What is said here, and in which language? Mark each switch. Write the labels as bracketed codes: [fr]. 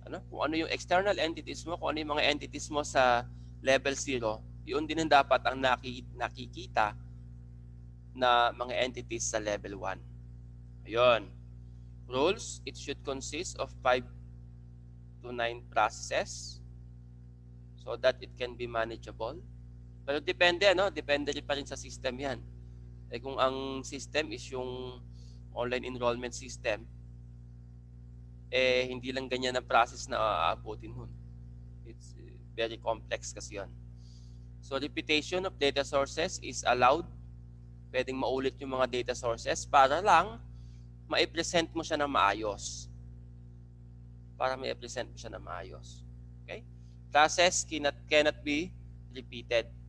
[tl] Kung ano yung external entities mo, kung ano yung mga entities mo sa level 0, yun din ang dapat ang nakikita na mga entities sa level 1. Ayun. [en] rules, it should consist of 5 to 9 processes so that it can be manageable. [tl] Pero depende, ano? Depende rin pa rin sa system yan. Eh kung ang system is yung online enrollment system, eh hindi lang ganyan ang process na aabutin nun. [en] It's very complex [tl] kasi yan. [en] So repetition of data sources is allowed. [tl] Pwedeng maulit yung mga data sources para lang ma-present mo siya ng maayos. Para ma-present mo siya ng maayos. [en] Okay? Process cannot be repeated.